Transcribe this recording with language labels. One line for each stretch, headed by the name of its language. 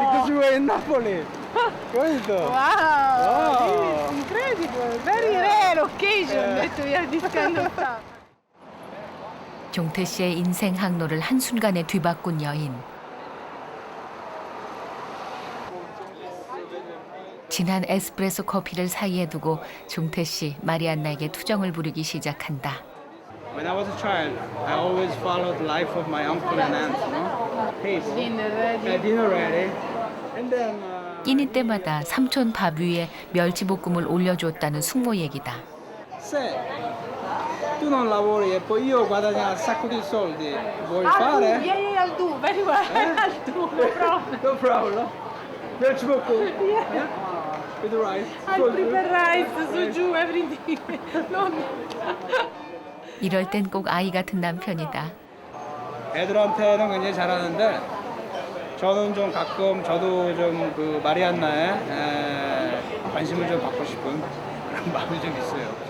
English: Because you were in Napoli.
Italian: Questo.
English: Wow! This is incredible. Very rare occasion that we are this kind of stuff.
Korean: 종태 씨의 인생 항로를 한순간에 뒤바꾼 여인. 진한 에스프레소 커피를 사이에 두고 종태 씨 마리안나에게 투정을 부리기 시작한다.
English: When I was a child, I always followed the life of my uncle and aunt. No? Hey, Dinner ready. dinner ready. And then.
Korean: 끼니 때마다 삼촌 밥 위에 멸치볶음을 올려주었다는 숙모 얘기다.
Italian: Se tu non lavori e poi io guadagno un sacco di soldi, vuoi fare?
English: Yeah, I'll do. Very well. I'll do. No problem. No problem. 멸치볶음. Yeah. With the rice. I'll prepare rice, suju, everything. No.
Korean: 이럴 땐 꼭 아이 같은 남편이다. 애들한테는 굉장히 잘하는데 저는 좀 가끔 저도 좀 그 마리안나에 관심을 좀 받고 싶은 그런 마음이 좀 있어요.